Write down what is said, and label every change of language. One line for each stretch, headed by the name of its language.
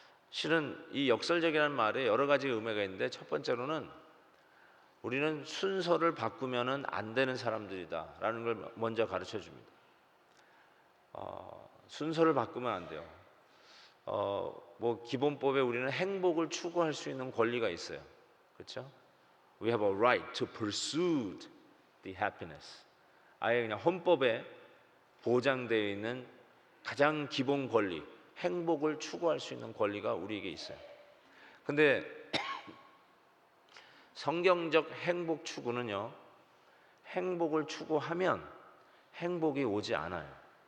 Korean: 실은 이 역설적이라는 말에 여러 가지 의미가 있는데, 첫 번째로는 우리는 순서를 바꾸면은 안 되는 사람들이다라는 걸 먼저 가르쳐 줍니다. 순서를 바꾸면 안 돼요. 뭐 기본법에 우리는 행복을 추구할 수 있는 권리가 있어요. 그렇죠?
English: We have a right to pursue the happiness.
Korean: 아예 그냥 헌법에 보장되어 있는 가장 기본 권리, 행복을 추구할 수 있는 권리가 우리에게 있어요. 근데 성경적 행복 추구는요, 행복을 추구하면 행복이 오지 않아요.